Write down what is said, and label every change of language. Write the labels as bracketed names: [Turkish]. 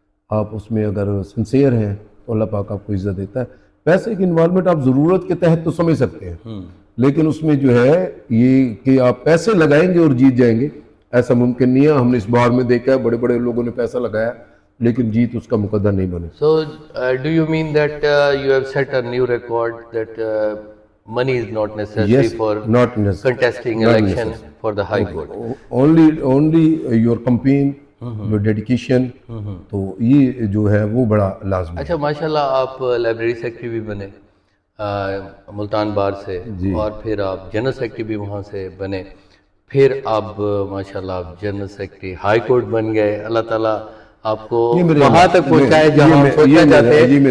[Urdu] آپ اس میں اگر سنسیئر ہیں تو اللہ پاک آپ کو عزت دیتا ہے. پیسے کی انوالومنٹ آپ ضرورت کے تحت تو سمجھ سکتے ہیں، لیکن اس میں جو ہے یہ کہ آپ پیسے لگائیں گے اور جیت جائیں گے، ایسا ممکن نہیں ہے. ہم نے اس بار میں دیکھا ہے بڑے بڑے لوگوں نے پیسہ لگایا لیکن جیت اس کا مقدر نہیں بنے. [English] So do you mean that you have set a new record that money is not necessary for contesting election for the high court? Only your campaign, your dedication. [Urdu] تو یہ جو ہے وہ بڑا لازمی. اچھا، ماشاءاللہ آپ لائبریری سیکرٹری بھی بنے ملتان بار سے، اور پھر آپ جنرل سیکرٹری بھی وہاں سے بنے، پھر آپ ماشاءاللہ آپ جنرل سیکرٹری ہائی کورٹ بن گئے. اللہ تعالیٰ آپ کو وہاں تک پہنچائے جہاں سوچا جاتے.